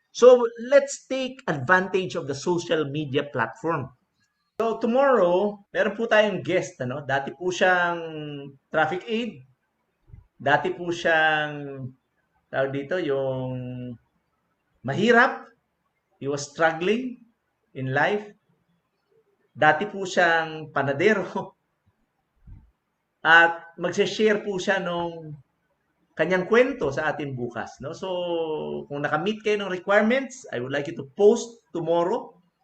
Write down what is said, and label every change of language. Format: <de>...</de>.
<en>So let's take advantage of the social media platform.</en> <tl>So tomorrow, meron po tayong guest, ano? Dati po siyang traffic aid, dati po siyang tawag dito yung mahirap,</tl> <en>he was struggling in life.</en> <tl>Dati po siyang panadero at magse-share po siya nung kanyang kwento sa atin bukas, no?</tl> <en>So,</en> <tl>kung nakamit kayo ng requirements,</tl> <en>I would like you to post tomorrow.</en>